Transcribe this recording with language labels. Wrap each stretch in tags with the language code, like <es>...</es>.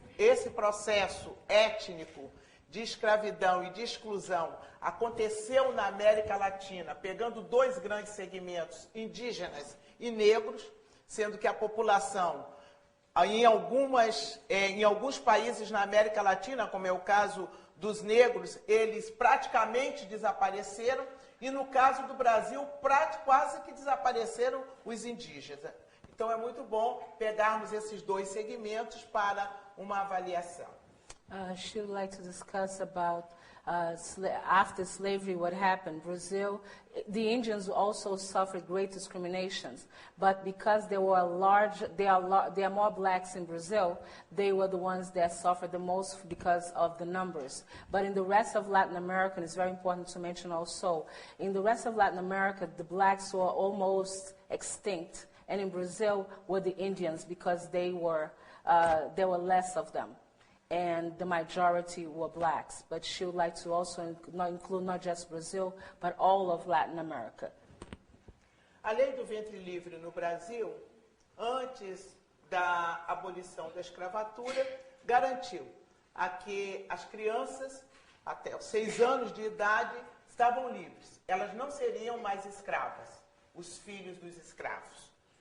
<pt>Esse processo étnico de escravidão e de exclusão aconteceu na América Latina, pegando 2 grandes segmentos, indígenas e negros, sendo que a população, em alguns países na América Latina, como é o caso dos negros, eles praticamente desapareceram, e no caso do Brasil, quase que desapareceram os indígenas. Então é muito bom pegarmos esses 2 segmentos para uma avaliação.</pt> <en>She would like to discuss about after slavery, what happened. Brazil, the Indians also suffered great discriminations, but because there were there are more blacks in Brazil, they were the ones that suffered the most because of the numbers. But in the rest of Latin America, it's very important to mention also, in the rest of Latin America, the blacks were almost extinct, and in Brazil were the Indians because they were there were less of them, and the majority were blacks. But she would like to also include not just Brazil, but all of Latin America.</en> <pt>A lei do ventre livre no Brasil, antes da abolição da escravatura, garantiu a que as crianças, até os 6 anos de idade, estavam livres. Elas não seriam mais escravas, os filhos dos escravos.</pt>